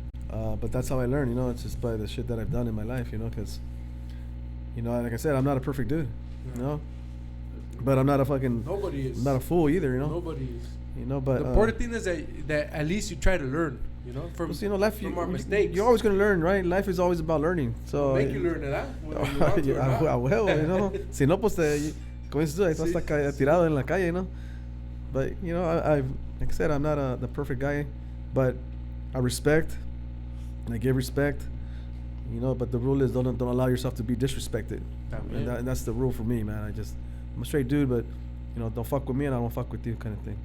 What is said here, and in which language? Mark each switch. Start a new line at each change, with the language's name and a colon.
English: But that's how I learn, you know. It's just by the shit that I've done in my life, you know, because, you know, like I said, I'm not a perfect dude, you know. But I'm not a fucking. Nobody is. I'm not a fool either, you know. Nobody is. You know, but The important thing is that at least you try to learn. You know, from you know, life. from our mistakes. You're always gonna learn, right? Life is always about learning. So make you learn that. When you want to or not.
Spanish: a huevo,
English: you know.
Spanish: Si no, pues como dices tú, ahí estás tirado en la calle,
English: you know. But you know, I've like I said, I'm not the perfect guy, but I respect. I give respect. You know, but the rule is don't allow yourself to be disrespected. And that's the rule for me, man. I'm a straight dude, but you know, don't fuck with me and I don't fuck with you, kind of thing.